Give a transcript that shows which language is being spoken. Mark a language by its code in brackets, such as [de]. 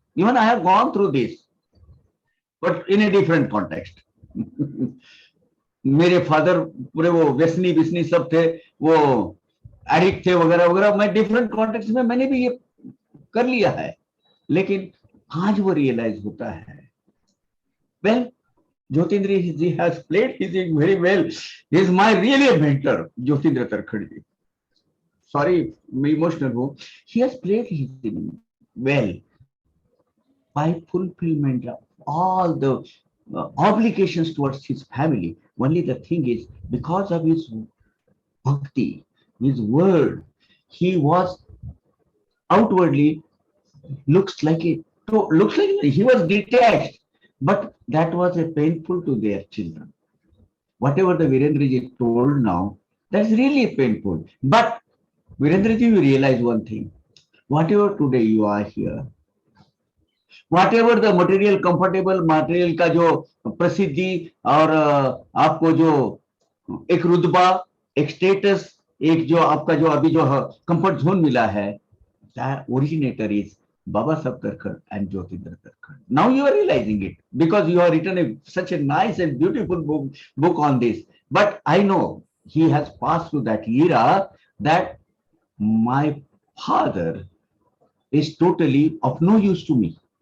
[en] Even I have gone through this, but in a different context. [hi] मेरे father पूरे वो व्यसनी सब थे, वो एडिक्ट थे वगैरह वगैरह. मैं डिफरेंट कॉन्टेक्स्ट में मैंने भी ये कर लिया है, लेकिन आज वो रियलाइज होता है. [en] Well, Jyotindra ji has played his very well. He is my really a mentor, Jyotindra Tarkhade. Sorry, I'm emotional. He has played his well by fulfillment of all the obligations towards his family. Only the thing is, because of his bhakti, his word, he was outwardly looks like he was detached, but that was a painful to their children. Whatever the Virendra ji told now, that's really painful. But Virendra ji, you realize one thing. Whatever today you are here, whatever the material, comfortable material [hi] का जो प्रसिद्धि और आपको जो एक रुतबा, एक status, एक जो आपका जो अभी जो कंफर्ट जोन मिला है, [en] that originator is Baba Sab Karkar and Jyotindra Karkar. Now you are realizing it because you have written such a nice and beautiful book on this. But I know he has passed through that era that my father is totally of no use to me.